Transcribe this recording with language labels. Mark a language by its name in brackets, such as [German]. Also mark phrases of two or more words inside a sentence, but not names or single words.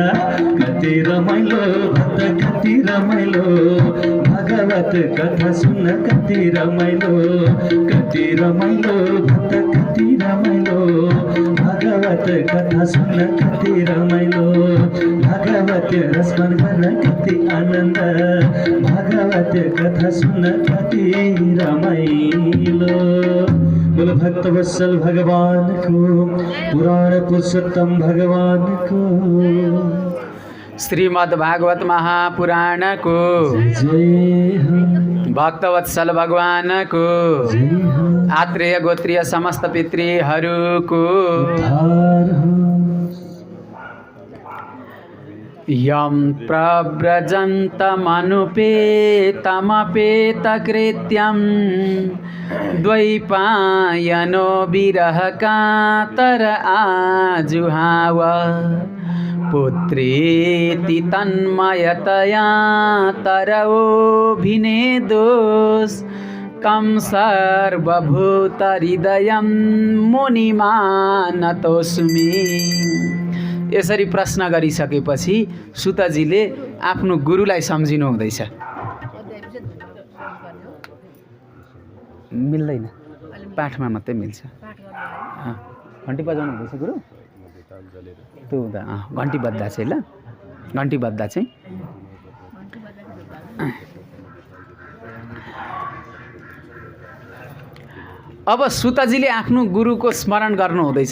[Nepali] कति रमाइलो भक्त, कति रमाइलो भागवत कथा सुन्न, कति रमाइलो, कति रमाइलो भक्त, कति रमाइलो भागवत कथा सुन्न, कति रमाइलो, भागवत रसपान गर्न, कति आनन्द भागवत कथा सुन्न, कति रमाइलो। बोल भक्तवत्सल भगवानको, पुराण पुरुषोत्तम भगवानको, श्रीमद् भागवत महापुराणको जय हो, भक्तवत्सल भगवानको, आत्रेय गोत्रीय समस्त पितृहरूको [Sanskrit] यं प्रव्रजन्तमनुपेतमपेतकृत्यं द्वैपायनो विरहकातर आजुहाव। पुत्रेति तन्मयतया तरवोऽभिनेदोस् कं सर्वभूतहृदयं मुनिमानतोऽस्मि। [Nepali] यसरी प्रश्न गरिसकेपछि सुतजीले आफ्नो गुरुलाई सम्झिनु हुँदैछ। मिल्दैन, पाठमा मात्रै मिल्छ। घन्टी बजाउनु हुँदैछ गुरु, त्यो हुँदा घन्टी बज्दा चाहिँ, ल घन्टी बज्दा चाहिँ अब सुतजीले आफ्नो गुरुको स्मरण गर्नु हुँदैछ।